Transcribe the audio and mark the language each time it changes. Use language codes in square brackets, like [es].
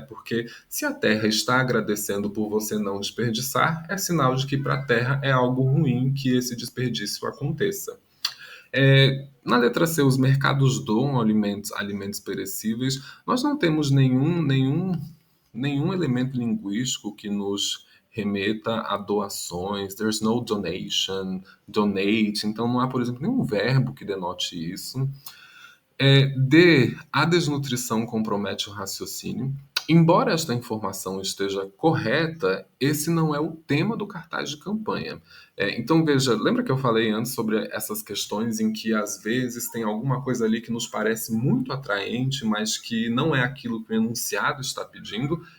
[pt] Porque se a Terra está agradecendo por você não desperdiçar, é sinal de que para a Terra é algo ruim que esse desperdício aconteça. Na letra C, os mercados doam alimentos perecíveis. Nós não temos nenhum elemento linguístico que nos remeta a doações. [en] There's no donation, donate. [pt] Então não há, por exemplo, nenhum verbo que denote isso. D. A desnutrição compromete o raciocínio. Embora esta informação esteja correta, esse não é o tema do cartaz de campanha. Então, veja, lembra que eu falei antes sobre essas questões em que às vezes tem alguma coisa ali que nos parece muito atraente, mas que não é aquilo que o enunciado está pedindo?